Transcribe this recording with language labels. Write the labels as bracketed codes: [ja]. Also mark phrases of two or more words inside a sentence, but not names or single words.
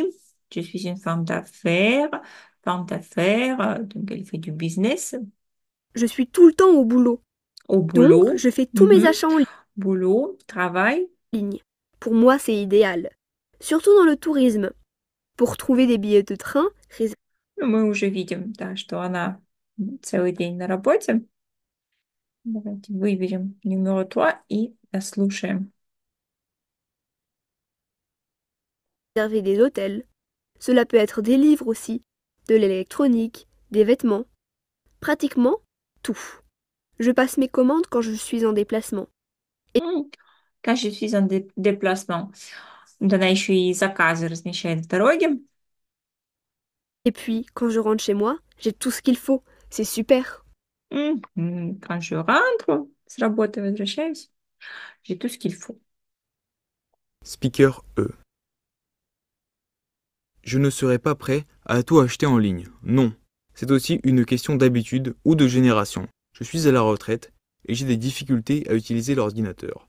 [fr] Je suis une femme d'affaires. Donc elle fait du business. Je suis tout le temps au boulot. Au Donc, boulot. je fais tous mes Mhm. achats en Boulot, travail. ligne. Pour moi, c'est idéal. Surtout dans le tourisme. Pour trouver des billets de train, [ru] Ну, мы уже видим, да, что она целый день на работе. Давайте выберем numéro 3 и дослушаем. [fr] réserver des hôtels. Cela peut être des livres aussi, de l'électronique, des vêtements. Pratiquement tout. Je passe mes commandes quand je suis en déplacement. М, Quand je suis en déplacement. [ru] Вот она еще и заказы размещает в дороге. [fr] Et puis, quand je rentre chez moi, j'ai tout ce qu'il faut. C'est super. Quand je rentre [ru] с работы, возвращаюсь, [fr] j'ai tout ce qu'il faut. [en] Speaker E. [fr] Je ne serai pas prêt à tout acheter en ligne. Non. C'est aussi une question d'habitude ou de génération. Je suis à la retraite et j'ai des difficultés à utiliser l'ordinateur.